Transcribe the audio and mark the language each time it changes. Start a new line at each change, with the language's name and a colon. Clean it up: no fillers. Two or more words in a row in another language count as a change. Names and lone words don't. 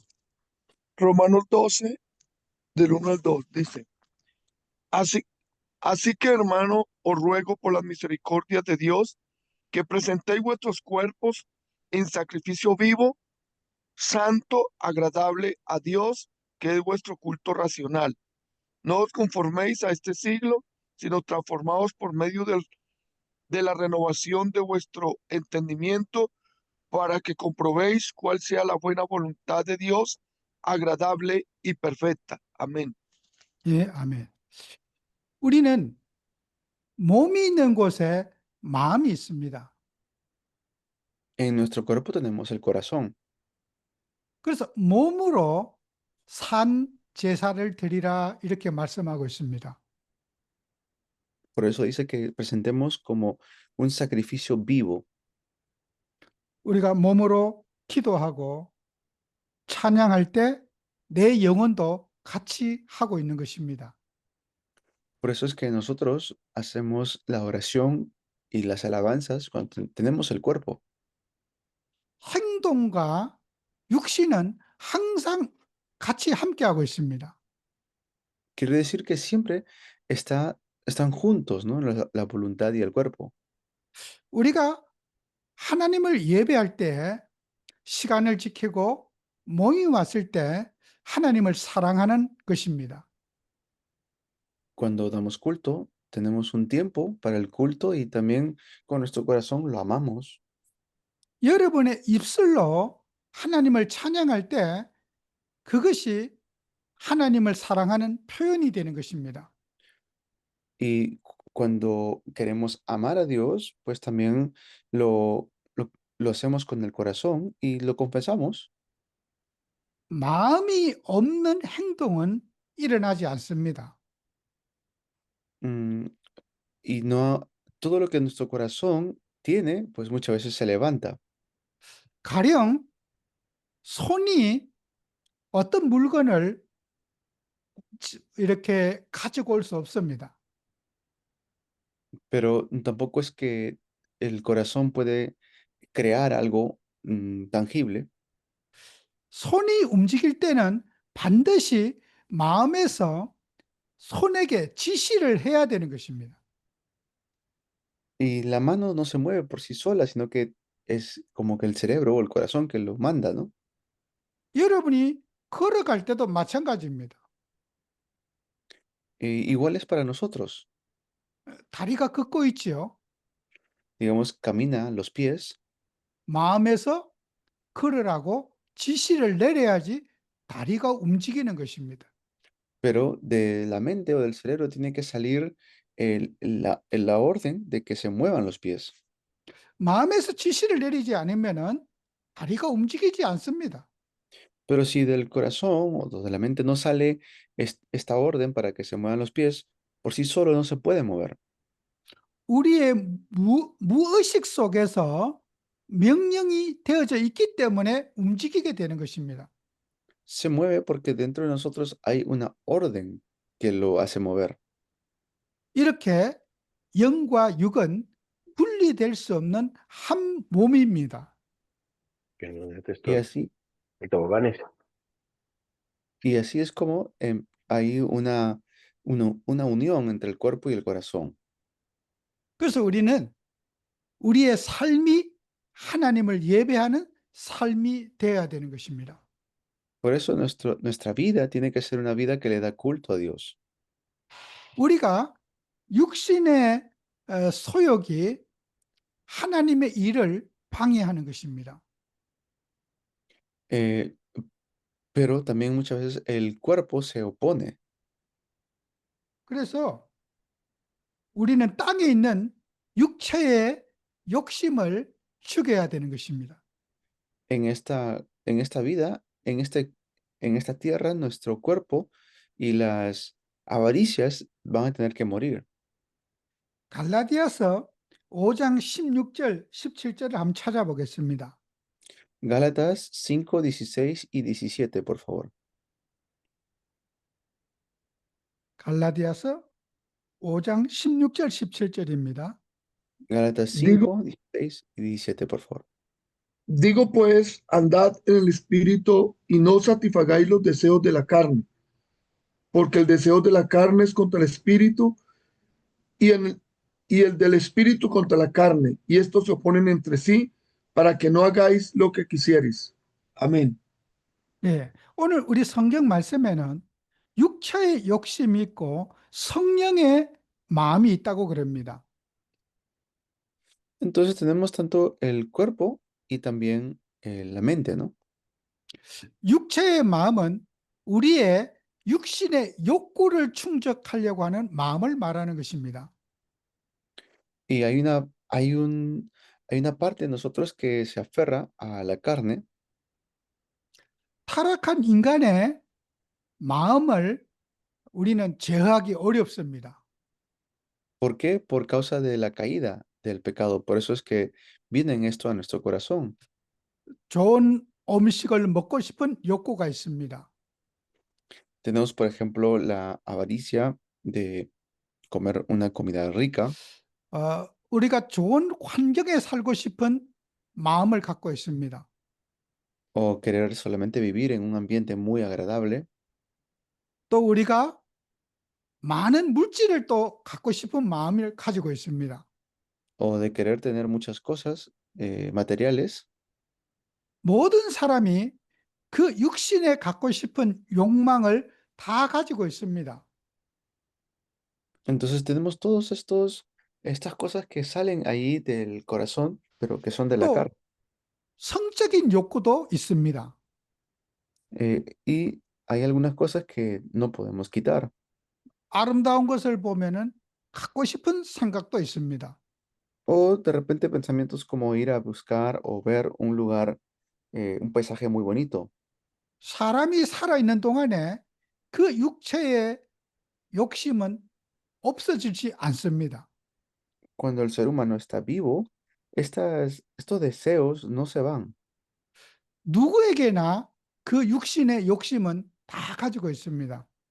Spanish: Romanos 12, del 1 al 2, dice, así, así que hermano, os ruego por las misericordias de Dios que presentéis vuestros cuerpos en sacrificio vivo, santo, agradable a Dios, que es vuestro culto racional. No os conforméis a este siglo, sino transformaos por medio de la renovación de vuestro entendimiento para que comprobéis cuál sea la buena voluntad de Dios, agradable y perfecta. Amén.
Korean: 예, 아멘. 우리는 몸이 있는 곳에 마음이 있습니다.
Spanish: En nuestro cuerpo tenemos el corazón.
Korean: 그래서 몸으로 산 제사를 드리라 이렇게 말씀하고 있습니다.
Spanish: Por eso dice que presentemos como un sacrificio vivo.
Korean: 우리가 몸으로 기도하고 찬양할 때 내 영혼도 같이 하고 있는 것입니다.
Spanish: Por eso es que nosotros hacemos la oración y las alabanzas cuando tenemos el cuerpo.
Korean: 행동과 육신은 항상 같이 함께하고 있습니다.
Spanish: Quiere decir que siempre están juntos, ¿no? La voluntad y el cuerpo.
Korean: 우리가 하나님을 예배할 때 시간을 지키고 모임 왔을 때 하나님을 사랑하는 것입니다.
Spanish: Cuando damos culto, tenemos un tiempo para el culto y también con nuestro corazón lo amamos.
Korean: 여러분의 입술로 하나님을 찬양할 때 그것이 하나님을 사랑하는 표현이 되는 것입니다.
Spanish: Y cuando queremos amar a Dios, pues también lo hacemos con el corazón y lo confesamos.
Korean: 마음이 없는 행동은 일어나지 않습니다.
Spanish: Mm, y no, todo lo que nuestro corazón tiene, pues muchas veces se levanta.
Korean: 가령 손이 어떤 물건을 이렇게 가지고 올 수 없습니다.
Spanish: Pero tampoco es que el corazón puede crear algo tangible.
Korean: 손이 움직일 때는 반드시 마음에서 손에게 지시를 해야 되는 것입니다.
Spanish: Y la mano no se mueve por sí sola, sino que es como que el cerebro o el corazón que lo manda, ¿no?
Korean: 여러분이 걸어갈 때도 마찬가지입니다.
Spanish: Igual es para nosotros.
Korean: 다리가 걷고 있지요.
Spanish: Digamos, camina los pies,
Korean: 마음에서 걸으라고 지시를 내려야지 다리가 움직이는 것입니다.
Spanish: pero de la mente o del cerebro tiene que salir la orden de que se muevan los pies.
Korean: 마음에서 지시를 내리지 않으면은 다리가 움직이지 않습니다.
Spanish: Pero si del corazón o de la mente no sale esta orden para que se muevan los pies, por sí solo no se puede mover.
Korean: 우리의 무의식 속에서 명령이 되어져 있기 때문에 움직이게 되는 것입니다.
Spanish: Se mueve porque dentro de nosotros hay una orden que lo hace mover.
Korean: 이렇게 영과 육은 분리될 수 없는 한 몸입니다.
Spanish: Que no es Y esto, así, el toboganes. y así es como hay una unión entre el cuerpo y el corazón.
Korean: 그래서 우리는 우리의 삶이 하나님을 예배하는 삶이 되어야 되는 것입니다.
Spanish: Por eso nuestra vida tiene que ser una vida que le da culto a Dios.
Korean: 우리가 육신의 소욕이 하나님의 일을 방해하는 것입니다.
Spanish: Eh, pero también muchas veces el cuerpo se opone.
Korean: 그래서 우리는 땅에 있는 육체의 욕심을 죽여야 되는 것입니다.
Spanish: En esta vida, en esta tierra, nuestro cuerpo y las avaricias van a tener que morir.
Korean: 갈라디아서 5장 16절, 17절을 한번 찾아보겠습니다.
Spanish: Gálatas 5, 16 y 17, por favor.
Korean: 갈라디아서 5장 16절, 17절입니다.
Spanish: Gálatas Digo, 5, 16 y 17, por favor. digo pues, andad en el espíritu y no satisfagáis los deseos de la carne, porque el deseo de la carne es contra el espíritu y, y el del espíritu contra la carne, y estos se oponen entre sí para que no hagáis lo que quisierais. Amén.
Korean: 예, 오늘 우리 성경 말씀에는 육체의 욕심이 있고 성령의 마음이 있다고 그럽니다.
Spanish: Entonces tenemos tanto el cuerpo y también la mente, ¿no?
Korean: 육체의 마음은 우리의 육신의 욕구를 충족하려고 하는 마음을 말하는 것입니다.
Spanish: Y hay una parte de nosotros que se aferra a la carne.
Korean: 타락한 인간의 마음을 우리는 제어하기 어렵습니다.
Spanish: ¿Por qué? Por causa de la caída del pecado. Por eso es que viene esto a nuestro corazón.
Korean: 좋은 음식을 먹고 싶은 욕구가 있습니다.
Spanish: Tenemos, por ejemplo, la avaricia de comer una comida rica
Korean: 우리가 좋은 환경에 살고 싶은 마음을 갖고 있습니다.
Spanish: o querer solamente vivir en un ambiente muy agradable
Korean: 또 우리가 많은 물질을 또 갖고 싶은 마음을 가지고 있습니다.
Spanish: o de querer tener muchas cosas materiales.
Korean: 모든 사람이 그 육신에 갖고 싶은 욕망을 다 가지고 있습니다.
Spanish: Entonces tenemos estas cosas que salen ahí del corazón, pero que son de la 또 carne.
Korean: 성적인 욕구도 있습니다.
Spanish: Y hay algunas cosas que no podemos quitar.
Korean: 아름다운 것을 보면은 갖고 싶은 생각도 있습니다.
Spanish: O de repente pensamientos como ir a buscar o ver un lugar, un paisaje muy bonito.
Korean: 사람이 살아있는 동안에 그 육체의 욕심은 없어지지 않습니다.
Spanish: Cuando el ser humano está vivo, estos deseos no se van.
Korean: 누구에게나 그 육신의 욕심은 다 가지고 있습니다.